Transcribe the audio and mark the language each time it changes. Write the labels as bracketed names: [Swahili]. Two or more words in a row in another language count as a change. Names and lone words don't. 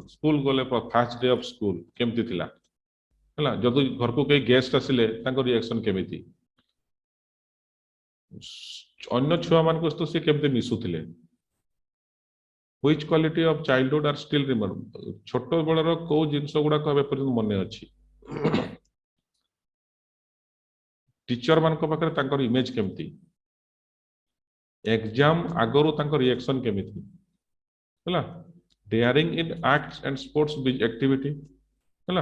[Odia] ସ୍କୁଲ ଗଲେ [English] first day of school [Odia] କେମିତି ଥିଲା, ହେଲା। ଯଦି ଘରକୁ କେହି ଗେଷ୍ଟ ଆସିଲେ ତାଙ୍କ ରିଆକ୍ସନ କେମିତି, ଅନ୍ୟ ଛୁଆ ମାନଙ୍କ ସହିତ ସେ କେମିତି ମିଶୁଥିଲେ। [English] Which quality of childhood are still remembered? [Odia] ଛୋଟ ବେଳର କୋଉ ଜିନିଷ ଗୁଡାକ ଏବେ ପର୍ଯ୍ୟନ୍ତ ମନେ ଅଛି। ଟିଚର ମାନଙ୍କ ପାଖରେ ତାଙ୍କର ଇମେଜ କେମିତି, ଏକ୍ସାମ ଆଗରୁ ତାଙ୍କ ରିଆକ୍ସନ କେମିତି, ହେଲା। [English] daring in acts and sports activity, ହେଲା।